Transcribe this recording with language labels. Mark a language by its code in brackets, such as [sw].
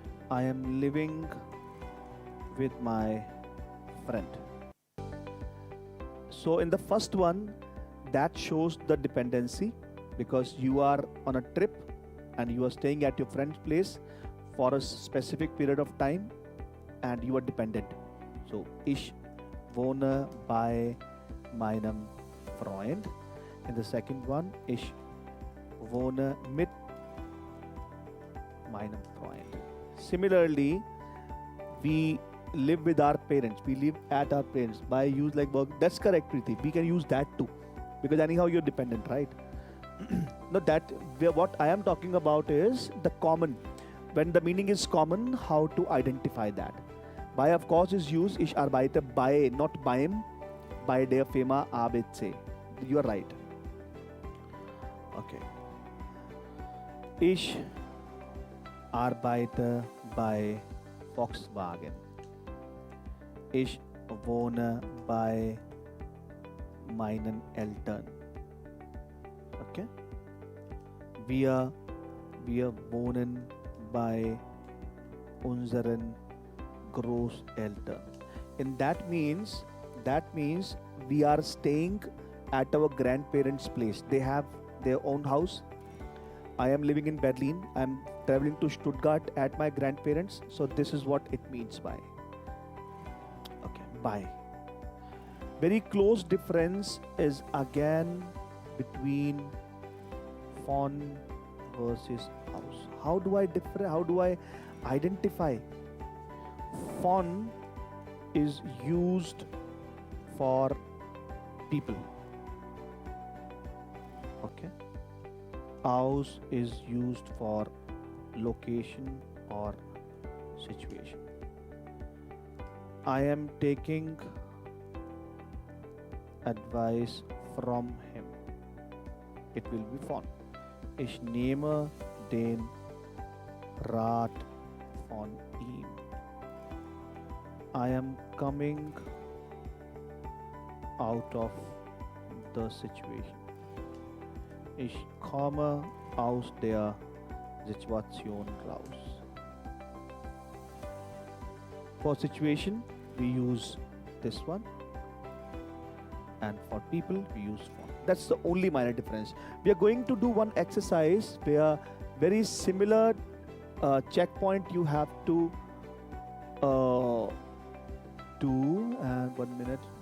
[en] I am living with my friend. So in the first one, that shows the dependency because you are on a trip and you are staying at your friend's place for a specific period of time and you are dependent. [de] So, ich wohne bei meinem Freund. [en] In the second one, [de] ich wohne mit meinem Freund. [en] Similarly, we live with our parents. We live at our parents. By use like work. That's correct, Preeti. We can use that too. Because anyhow you're dependent, right? No, what I am talking about is the common. When the meaning is common, how to identify that. By of course is used, [de] ich arbeite bei, [en] not beim, [de] bei der Firma ABC. [en] You are right. Okay. [de] Ich arbeite bei Volkswagen. Ich wohne bei meinen Eltern. Okay? Wir wohnen bei unseren Großeltern. [en] And that means we are staying at our grandparents' place. They have their own house. I am living in Berlin. I am traveling to Stuttgart at my grandparents. So this is what it means by. Okay, by. Very close difference is again between von versus aus. How do I identify? Von is used for people. Okay. Aus is used for location or situation. I am taking advice from him. It will be von. [de] Ich nehme den Rat von ihm. [en] I am coming out of the situation. [de] Ich komme aus der Situation raus. [en] For situation, we use this one, and for people, we use von. That's the only minor difference. We are going to do one exercise where very similar checkpoint you have to uh, do. And 1 minute.